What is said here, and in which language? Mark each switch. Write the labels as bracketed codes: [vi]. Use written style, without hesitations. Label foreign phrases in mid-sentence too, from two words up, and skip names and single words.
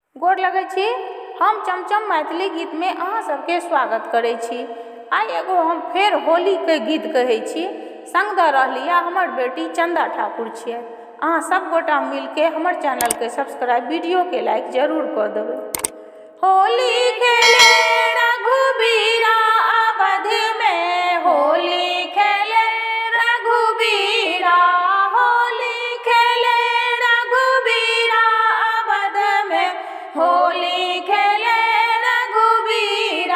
[mai] गोर लगै छी। हम चमचम मैथिली गीत में अहाँ सबके स्वागत करै छी। आई एगो हम फेर होली के गीत कहै छी। संग द रहली हमर बेटी चंदा ठाकुर छियै। अहाँ सब गोटा मिलके हमर चैनल के सब्सक्राइब, वीडियो के लाइक जरूर कर देबै। होली खेले रघुबीरा अवध में, होली खेले रघुबीरा, होली खेले रघुबीरा अवध में, होली खेले रघुबीरा।